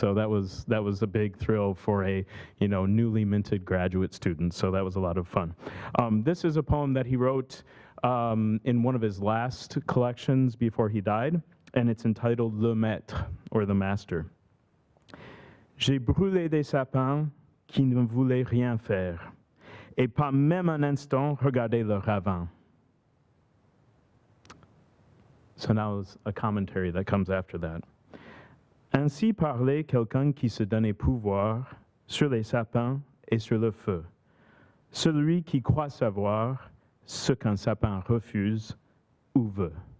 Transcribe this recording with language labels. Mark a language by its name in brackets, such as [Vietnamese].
[English] So that was a big thrill for a newly minted graduate student. So that was a lot of fun. This is a poem that he wrote in one of his last collections before he died, and it's entitled Le Maître, or The Master. [French] J'ai brûlé des sapins qui ne voulaient rien faire, et pas même un instant regarder leur ravin. [English] So now is a commentary that comes after that. [French] Ainsi parlait quelqu'un qui se donnait pouvoir sur les sapins et sur le feu. Celui qui croit savoir ce qu'un sapin refuse ou veut.